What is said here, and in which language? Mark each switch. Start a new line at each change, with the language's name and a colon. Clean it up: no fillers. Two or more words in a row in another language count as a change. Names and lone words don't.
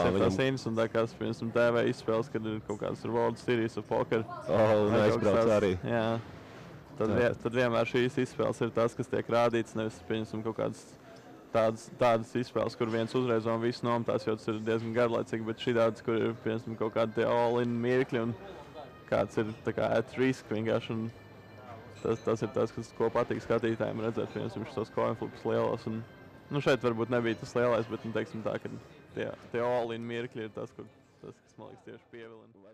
Latvian: viņam. Tas ir interesantākās, piemēram, TV izspēles, kad ir kaut kādas World Series of Poker. Neizbrauc arī. Jā. Tad vienmēr šīs izspēles ir tas, kas tiek rādīts, nevis, piemēram, kaut kādas tādas izspēles, kur viens uzreiz un viss nometās, jo tas ir diezgan garlaicīgi, bet šī tāds, kur ir, piemēram, kaut kādi tie all-in mirkļi un kāds ir tā kā
English: at risk
Latvian: vienkārši. Un tas ir tas, kas ko patīk skatītājiem redzēt, piemēram, šos
English: coin flips
Latvian: lielos. Un, šeit varbūt nebija tas lielais, bet, teiksim tā, ka tie all-in mirkļi ir tas, kas, man liekas, tieši pievilina.